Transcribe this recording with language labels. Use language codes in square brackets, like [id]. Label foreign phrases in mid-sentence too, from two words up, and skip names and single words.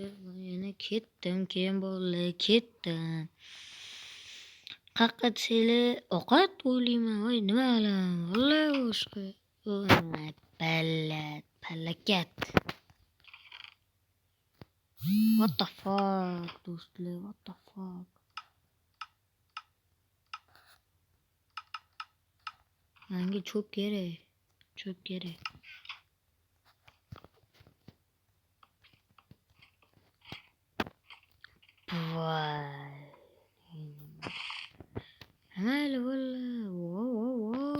[uz] Yana ketdim, keyin bo'ldi, ketdim. Qayerqa desanglar, ovqat o'ylayman. Voy, nima qilaman? Vallahi boshqa. Palakat. [en] What the fuck, do'stlar? What the fuck? [uz] Menga cho'p kerak. Cho'p kerak. Voy. Mayli valla. Voy.